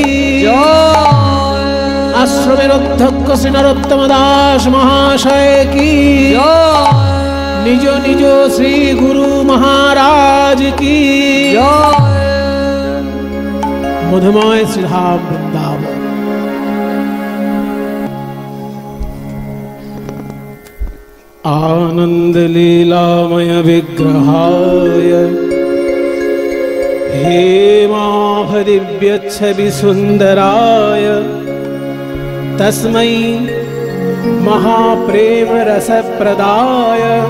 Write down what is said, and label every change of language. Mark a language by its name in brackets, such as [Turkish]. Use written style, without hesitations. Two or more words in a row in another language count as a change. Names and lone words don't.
[Bangla] জয় আশ্রমের অধ্যক্ষ শ্রী নরোত্তম দাস মহাশয় কি জয় নিজ নিজ শ্রী গুরু মহারাজ কি জয় মধুময় শ্রীধাম বৃন্দাবন। [Sanskrit] आनंद लीलामय विग्रहाय हेमाभ दिव्य छवि सुंदराय तस्मै महाप्रेम रस प्रदाय